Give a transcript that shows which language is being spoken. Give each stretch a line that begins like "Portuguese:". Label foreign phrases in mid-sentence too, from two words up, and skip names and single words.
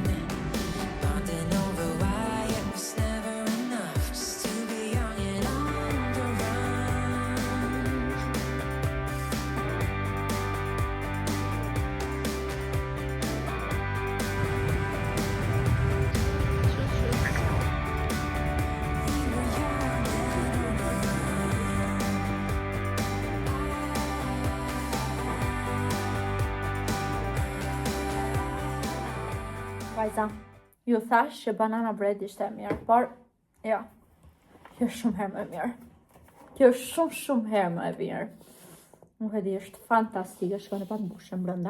English: Bonding over why it was never enough just to be young and on the run. We were young and on the
Albanian: Vajza, ju thash që
English: banana bread
Albanian: ishte e mirë, por jo, kjo është shumë herë më e mirë. Kjo është shumë herë më e mirë. Nuk e di, është fantastike, shkoni pa të mbushën brenda.